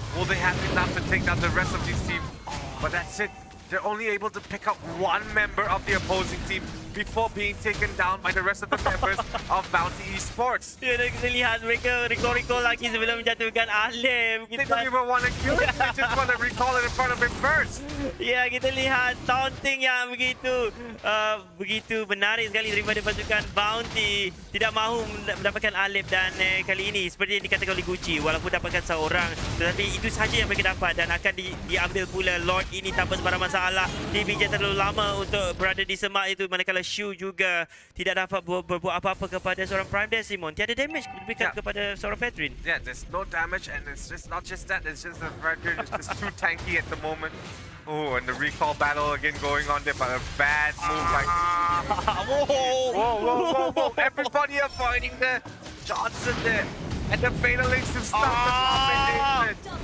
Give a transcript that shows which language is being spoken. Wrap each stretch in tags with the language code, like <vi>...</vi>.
<en>Will they have enough to take down the rest of these teams? But that's it. They're only able to pick up one member of the opposing team before being taken down by the rest of the members of Bounty Esports.</en> <ms>Ya, dan kita lihat mereka recall lagi sebelum menjatuhkan Ale.</ms> <en>They don't even want to kill it. They just want to recall it in front of him first.</en> <ms>Ya, kita lihat taunting yang begitu menarik sekali daripada pasukan Bounty. Tidak mahu mendapatkan Alip dan kali ini seperti yang dikatakan oleh Gucci, walaupun dapatkan seorang tetapi itu sahaja yang mereka dapat dan akan diambil pula Lord ini tanpa sebarang masalah. Dibijak terlalu lama untuk berada di semak itu, manakala Shu juga tidak dapat berbuat apa-apa kepada seorang Prime Decimon. Tiada damage diberikan kepada seorang Petrin.</ms> <en>Yeah, there's no damage and it's just not just that, it's just the Fredrin is just too tanky at the moment. Oh, and the recall battle again going on there, but a bad move like... Whoa. Everybody avoiding the Johnson there. And the Fatal Links to stop the combination.</en>